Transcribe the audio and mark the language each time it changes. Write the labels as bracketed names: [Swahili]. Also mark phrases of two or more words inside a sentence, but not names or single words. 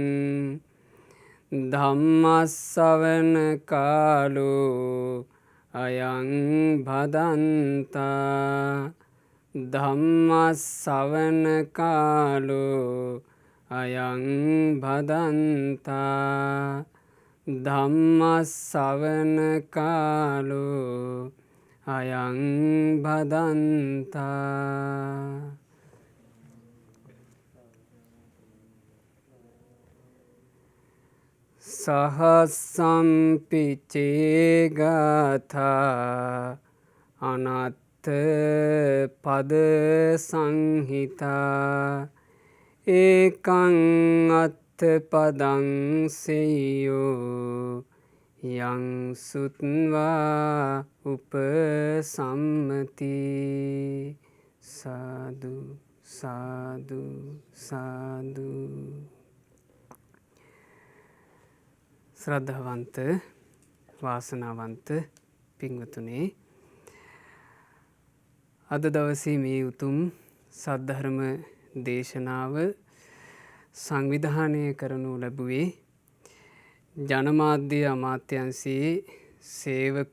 [Pali] ධම්මස්සවන කාලෝ අයං භදන්තා ධම්මස්සවන කාලෝ අයං භදන්තා ධම්මස්සවන කාලෝ අයං භදන්තා. සහස්සම්පිචේ ගාථා අනත්ථ පද සංහිතා ඒකං අත්ථ පදං සෙය්‍යෝ යං සුත්වා උපසම්මති. සාදු සාදු සාදු. [Sinhala] ශ්‍රද්ධාවන්ත වාසනාවන්ත පින්වතුනේ, අද දවසේ මේ උතුම් සද්ධර්ම දේශනාව සංවිධානය කරනු ලැබුවේ ජනමාධ්‍ය අමාත්‍යංශයේ සේවක